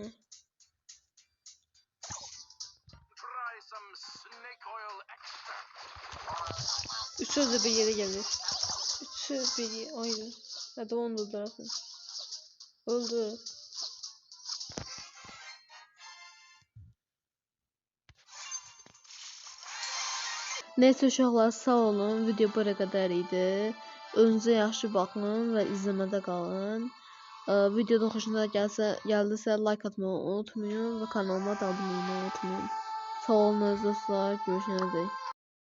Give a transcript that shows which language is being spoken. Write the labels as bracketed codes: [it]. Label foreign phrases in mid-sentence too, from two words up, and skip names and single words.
[tr] Üç sözle bir yere gelir. Üç söz bir yere. Aynen. Hadi onu da öldürürsün. Öldü. Neyse [az] uşaqlar sağ olun. Video buraya qədər idi. Özünüzə yaxşı baxın və izləmədə qalın. Videoda xoşunuza gəldisə like atmayı unutmayın və kanalıma da abunə olmayı unutmayın. Sağ olun dostlar. Görüşənədək.